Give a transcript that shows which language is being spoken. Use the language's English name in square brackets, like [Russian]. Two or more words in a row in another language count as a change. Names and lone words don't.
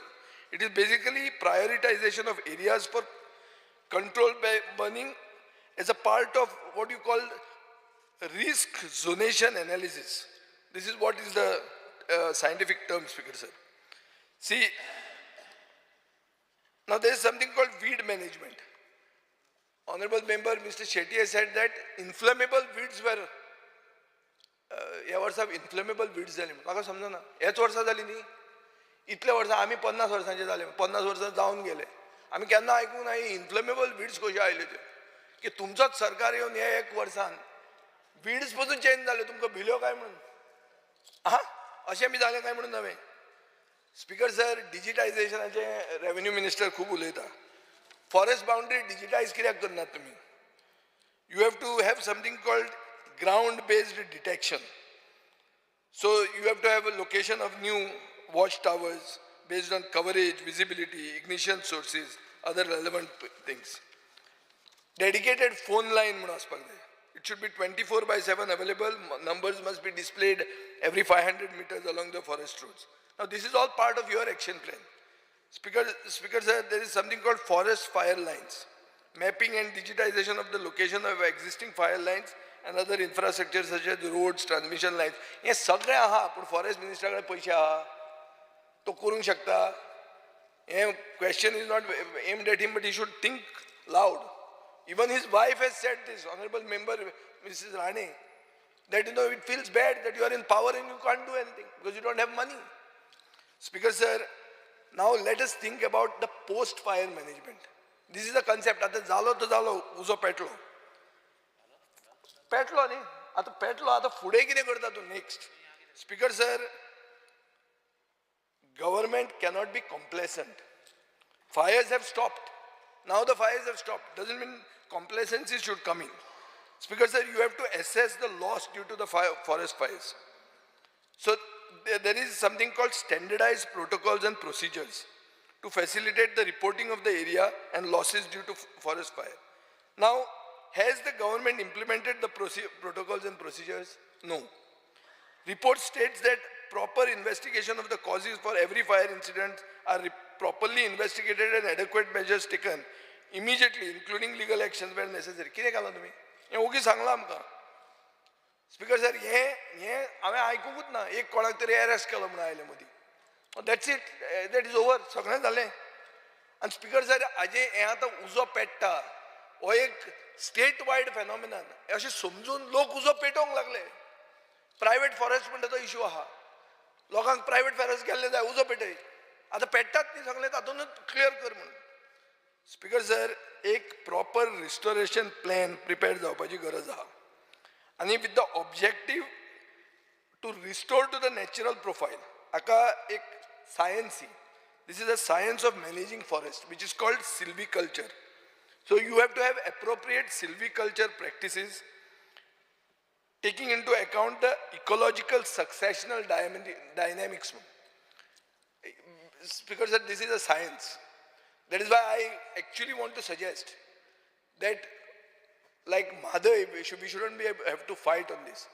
[English] It is basically prioritization of areas for controlled burning as a part of what you call risk zonation analysis. This is what is the scientific term, Speaker sir. See, now there is something called weed management. Honorable member Mr. Shetty has said that inflammable weeds were [Konkani] ह्या वर्सा [English] inflammable weeds [Konkani] जाली म्हाका समजना ह्याच वर्सा जाली न्ही इतल्या वर्सां आमी 50 वर्सांचे जाले 50 वर्सां जावन गेले आमी केन्ना आयकूंक ना [English] inflammable weeds [Konkani] कशे आयले ते की तुमचोच सरकार येवन हे एक वर्सान वीड्स पसून चेंज जाले तुमकां भिल्यो काय म्हणून आहा अशें बी जालें काय म्हणून नवें [English] Speaker sir [Konkani] डिजिटायझेशनाचे [English] revenue minister [Konkani] खूब उलयता [English] forest boundary digitize [Konkani] कित्याक करनात तुमी [English] you have to have something called ground-based detection. So you have to have a location of new watchtowers based on coverage, visibility, ignition sources, other relevant things. Dedicated phone line, it should be 24/7 available. Numbers must be displayed every 500 meters along the forest roads. Now this is all part of your action plan. Speaker sir, there is something called forest fire lines. Mapping and digitization of the location of existing fire lines and other infrastructure such as roads, transmission lines. [Konkani] हे सगळे आहा पण फॉरेस्ट मिनिस्टराकडे पैसे आहा तो करूंक शकता हे [English] question is not aimed at him but he should think loud. Even his wife has said this, honorable member Mrs. Rane, that it feels bad that you are in power and you can't do anything because you don't have money. Speaker sir, now let us think about the post fire management. This is the concept. [Konkani] आता झालो तो झालो उजो पेटलो न्ही आता पेटलो आता फुडें कितें करता तूं [English] next Speaker sir government cannot be complacent fires have stopped now the fires have stopped doesn't mean complacency should come in speaker sir you have to assess the loss due to the forest fires so there is something called standardized protocols and procedures to facilitate the reporting of the area and losses due to forest fire now has the government implemented the protocols and procedures? No. Report states that proper investigation of the causes for every fire incident are properly investigated and adequate measures taken immediately, including legal actions where necessary. [Konkani] कितें केलां तुमी? हें ओगी सांगलां आमकां. [English] Speaker sir [Konkani] हें हांवें आयकूंकूच ना एक कोणाक तरी अरेस्ट केलो म्हणून आयले मदीं. [English] That's it. That is over. [Konkani] सगळें जालें. आनी [English] Speaker sir [Konkani] हाजें हें आतां उजो पेट्टा हो एक [English] state wide phenomenon [Konkani] अशें समजून लोक उजो पेटोवंक [English] लागले private forest [Konkani] म्हणटा तो [English] इशू [Konkani] आहा लोकांक [English] private forest [Konkani] गेल्ले जाय उजो पेटय आतां पेट्टात न्ही सगळे तातूंतच [English] क्लियर [Konkani] कर म्हणून [English] Speaker sir एक proper restoration plan prepare [Konkani] जावपाची गरज आहा आनी [English] with the objective to restore to the natural profile [Konkani] हाका एक [English] science this is a science of managing forest which is called silviculture. So you have to have appropriate silviculture practices taking into account the ecological successional dynamics. Speaker said this is a science. That is why I actually want to suggest that like Madhav, we shouldn't have to fight on this.